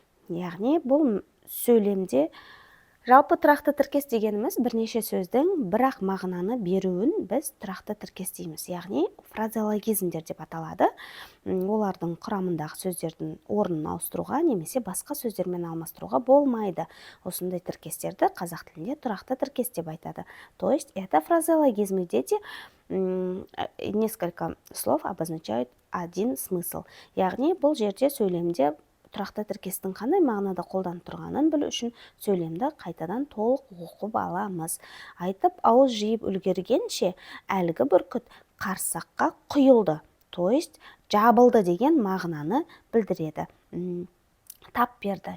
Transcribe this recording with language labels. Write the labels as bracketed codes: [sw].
[kk] Яғни бұл сөйлемде жалпы тұрақты тіркес дегеніміз бірнеше сөздің бірақ мағынаны беруін біз тұрақты тіркес дейміз. Яғни фразеологизмдер деп аталады. Олардың құрамындағы сөздердің орнын ауыстыруға немесе басқа сөздермен алмастыруға болмайды. Осындай тіркестерді қазақ тілінде тұрақты тіркес деп айтады. [ru] То есть это фразеологизмы, дети, несколько слов обозначают один смысл. [kk] Яғни бұл жерде сөйлемде тұрақты тіркестің қандай мағынада қолданып тұрғанын білу үшін сөйлемді қайтадан толық оқып аламыз. Айтып ауыз жиып үлгергенше әлгі бүркіт қарсаққа құйылды. [ru] То есть [kk] жабылды деген мағынаны білдіреді. Тап берді.